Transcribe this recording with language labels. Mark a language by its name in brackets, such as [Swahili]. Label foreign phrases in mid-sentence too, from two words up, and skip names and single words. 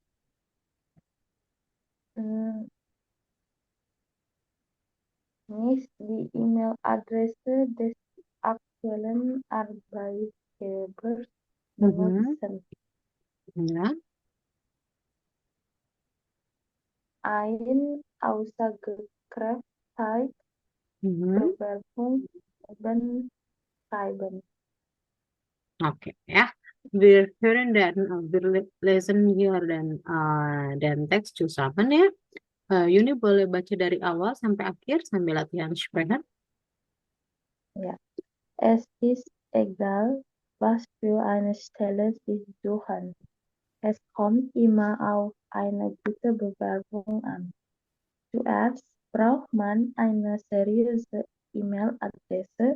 [German] mm, nicht die E-Mail-Adresse des aktuellen Arbeitgebers Mhm. benutzen. Ja. Ein Aussagekräftigkeit Mhm. Bewerbung schreiben. [Indonesian] Oke, ya. [German] Wir hören dan wir lesen hier [Indonesian] dan teks [German] zusammen ya. [Indonesian] Yuni boleh baca dari awal sampai akhir sambil latihan sprechen. [German] Ja. Es ist egal, was für eine Stelle Sie suchen. Es kommt immer auf eine gute Bewerbung an. Zuerst braucht man eine seriöse E-Mail-Adresse.